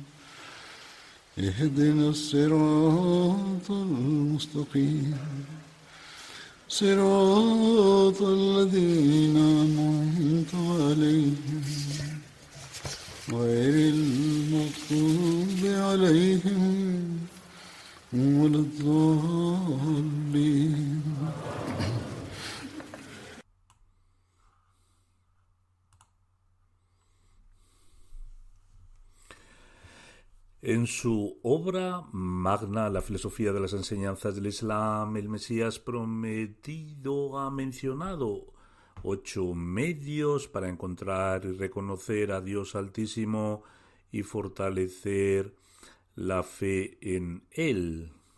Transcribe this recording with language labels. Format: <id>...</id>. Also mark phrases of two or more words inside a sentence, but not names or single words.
<ar>اهدنا الصراط المستقيم صراط الذين أنعمت عليهم غير المغضوب عليهم ولا الضالين.</ar> <es>En su obra magna, La filosofía de las enseñanzas del Islam, el Mesías prometido ha mencionado 8 medios para encontrar y reconocer a Dios Altísimo y fortalecer la fe en Él.</es>